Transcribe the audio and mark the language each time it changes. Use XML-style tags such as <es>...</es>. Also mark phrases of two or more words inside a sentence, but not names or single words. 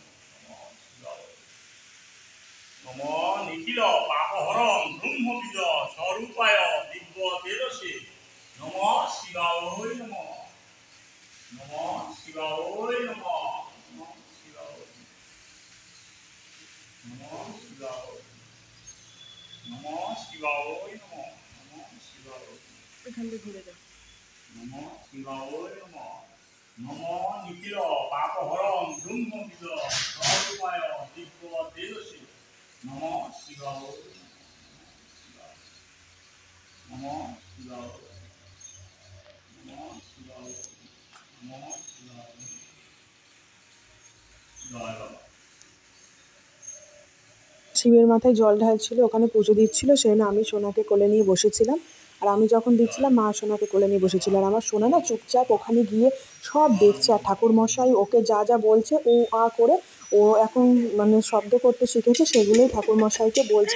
<sa>नमः निखिल पापहरं ब्रह्मविद स्वरूपाय दिव्य तेजसे नमः शिवाय नमः नमः शिवाय नमः नमः शिवाय नमः शिवाय नमः शिवाय नमः नमः शिवाय</sa> <bn>এখান থেকে ঘুরে দাও।</bn> <sa>नमः शिवाय नमः नमः निखिल पापहरं ब्रह्मविद स्वरूपाय दिव्य तेजसे नमः शिवाय नमः शिवाय नमः शिवाय नमः शिवाय जय बाबा</sa> <bn>শিবের মাথায় জল ঢালছিল, ওখানে পুজো দিচ্ছিল, সেই জন্য আমি সোনাকে কোলে নিয়ে বসেছিলাম। আর আমি যখন দিচ্ছিলাম মা সোনাকে কোলে নিয়ে বসেছিল। আর আমার সোনা না চুপচাপ ওখানে গিয়ে সব দেখছে। আর ঠাকুরমশাই ওকে যা যা বলছে ও আ করে ও এখন মানে শব্দ করতে শিখেছে, সেগুলোই ঠাকুরমশাইকে বলছে।</bn>